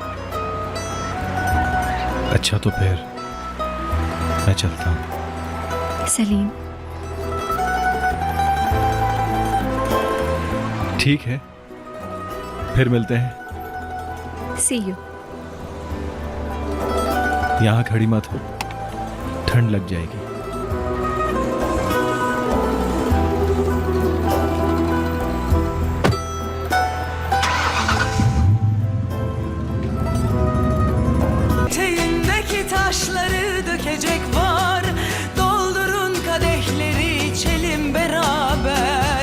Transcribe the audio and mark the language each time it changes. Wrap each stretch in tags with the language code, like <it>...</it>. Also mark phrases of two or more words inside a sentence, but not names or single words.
<hi>अच्छा, तो फिर मैं चलता हूँ। सलीम, ठीक है, फिर मिलते हैं।</hi> <en>see you.</en> <hi>यहाँ खड़ी मत हो, ठंड लग जाएगी।</hi> <tr>Eteğindeki taşları dökecek var. Doldurun kadehleri içelim beraber.</tr>